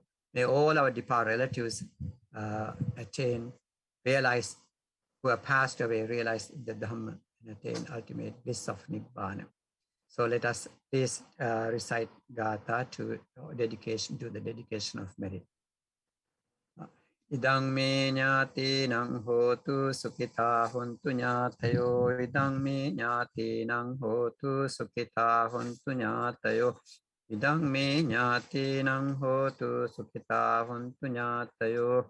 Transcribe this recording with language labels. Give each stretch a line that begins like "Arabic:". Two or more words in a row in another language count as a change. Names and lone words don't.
English: May all our departed relatives attain, realize, who have passed away, realize the Dhamma and attain ultimate bliss of Nibbana. So let us please recite Gatha to the dedication of merit.
Pali: Idang me nyati nang hotu sukita hontu nyatayo. Idang me nyati nang hotu sukita hontu nyatayo. Idang me nyati nang hotu sukita hontu nyatayo.